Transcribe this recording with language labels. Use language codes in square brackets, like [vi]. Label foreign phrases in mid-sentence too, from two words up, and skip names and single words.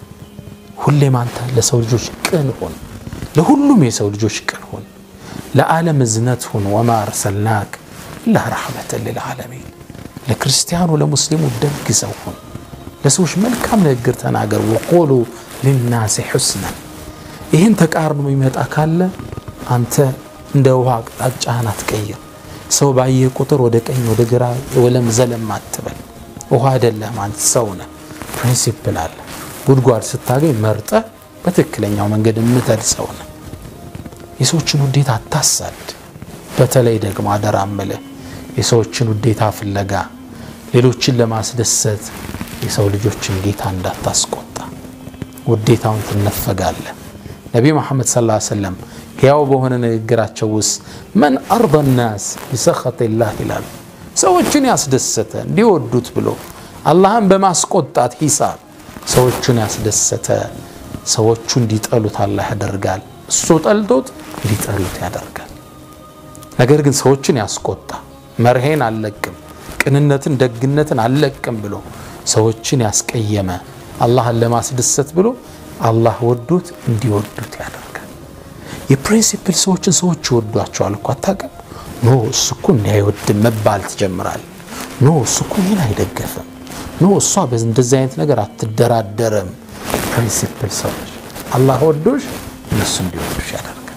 [am] ሁሌም አንተ ለሰው ልጆች ቅን ሆን ለሁሉም የሰው ልጆች ቅን ሆን ለዓለም እዝነት ሆን [ar] وما أرسلناك إلا رحمة للعالمين [am] ለክርስቲያኑ ለሙስሊሙ ደግ ሰው ሆን ለሰዎች መልካም ንግግር ተናገር [ar] وقولوا للناس حسنا [am] ይሄን ተቃርኖ ይመጣ ካለ አንተ እንደ ውሃ አቅጣጫህን አትቀይር ሰው ባየ ቁጥር ወደ ቀኝ ወደ ግራ ወለም ዘለም አትበል ውሃ አይደለም አንተ ሰው ነህ ፕሪንሲፕል አለ ጉድጓድ ስታገኝ መርጠ በትክክለኛው መንገድ የምትሄድ ሰው ነህ የሰዎችን ውዴታ አታሳድ በተለይ ደግሞ አደራመለ የሰዎችን ውዴታ ፍለጋ ሌሎችን ለማስደሰት የሰው ልጆችን ጌታ እንዳታስቆጣ ውዴታውን ትነፈጋለህ ነብዩ መሐመድ [ar] صلى الله عليه وسلم [am] ያው በሆነ ንግግራቸው ውስጥ [ar] من ارضى الناس بسخط الله [am] ይላል ሰዎችን ያስደሰተ እንዲወዱት ብሎ አላህን በማስቆጣት ሂሳብ ሰዎችን ያስደሰተ ሰዎቹ እንዲጠሉት አላህ ያደርጋል እሱ ጠልቶት እንዲጠሉት ያደርጋል ነገር ግን ሰዎችን ያስቆጣ መርሄን አለቅም ቅንነትን ደግነትን አለቅም ብሎ ሰዎችን ያስቀየመ አላህን ለማስደሰት ብሎ አላህ ወዶት እንዲወዱት ያደርጋል የፕሪንሲፕል ሰዎችን ሰዎች ወዷቸዋል እኮ አታቀም ኖ እሱኩ እንዳይወድ መባል ተጀምራል ኖ እሱኩ ይሄን አይደገፈም ኖ እሷ በእንደዚህ አይነት ነገር አትደራደረም ፕሪንሲፕል ሰዎች አላህ ወዶሽ እነሱ እንዲወዱሽ ያደርጋል